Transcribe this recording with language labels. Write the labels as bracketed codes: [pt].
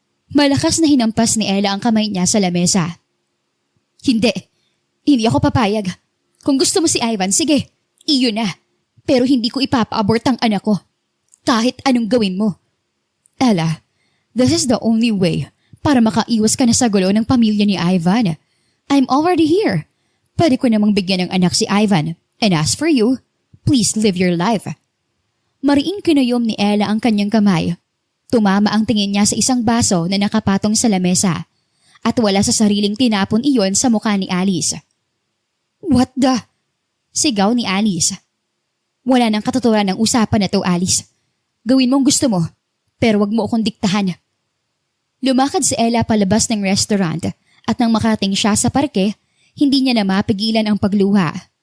[tl] Malakas na hinampas ni Ella ang kamay niya sa lamesa. Hindi. Hindi ako papayag. Kung gusto mo si Ivan, sige, iyon na. Pero hindi ko ipapa-abort ang anak ko. Kahit anong gawin mo. Ella, [en] this is the only way [tl] para makaiwas ka na sa gulo ng pamilya ni Ivan. [en] I'm already here. [tl] Pwede ko namang bigyan ng anak si Ivan. [en] And as for you, please live your life. [tl] Mariing kinayom ni Ella ang kanyang kamay. Tumama ang tingin niya sa isang baso na nakapatong sa lamesa. At wala sa sariling tinapon iyon sa mukha ni Alice. [en] What the? [tl] Sigaw ni Alice. Wala nang katuturan ng usapan na to, Alice. Gawin mo ang gusto mo, pero wag mo akong diktahan. Lumakad si Ella palabas ng restaurant at nang makarating siya sa parke, hindi niya na mapigilan ang pagluha.